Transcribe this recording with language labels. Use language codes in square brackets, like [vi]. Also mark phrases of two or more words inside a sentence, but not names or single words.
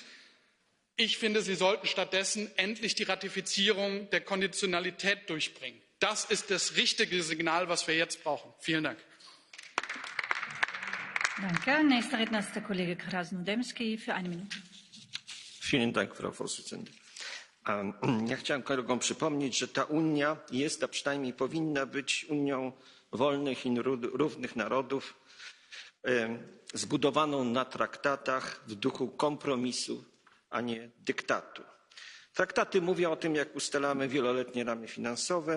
[de] Ich finde, Sie sollten stattdessen endlich die Ratifizierung der Konditionalität durchbringen. Das ist das richtige Signal, was wir jetzt brauchen. Vielen Dank. Danke. Nächster Redner ist der Kollege Krasnodębski für 1 Minute. Vielen Dank, Frau Vorsitzende. [pl] Ja chciałem kolegom przypomnieć, że ta Unia jest, a przynajmniej powinna być Unią wolnych i równych narodów, zbudowaną na traktatach w duchu kompromisu, a nie dyktatu. Traktaty mówią o tym, jak ustalamy wieloletnie ramy finansowe.